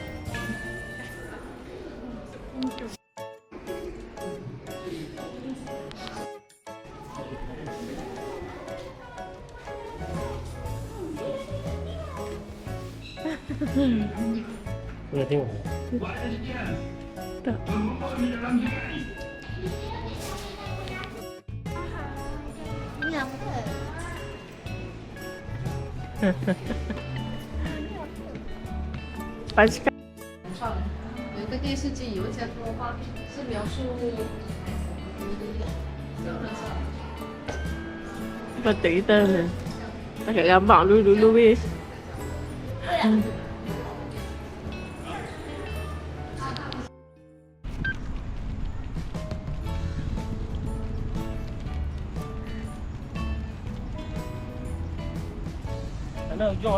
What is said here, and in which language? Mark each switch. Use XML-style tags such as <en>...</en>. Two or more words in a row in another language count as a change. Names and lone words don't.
<ms>boleh tengok. Tak. Ini apa?</ms> <zh>把这个有一个电视剧有一家动画是描述</zh> <ms>betul kita ni. Tak gambar dulu weh. Sana ujung.</ms>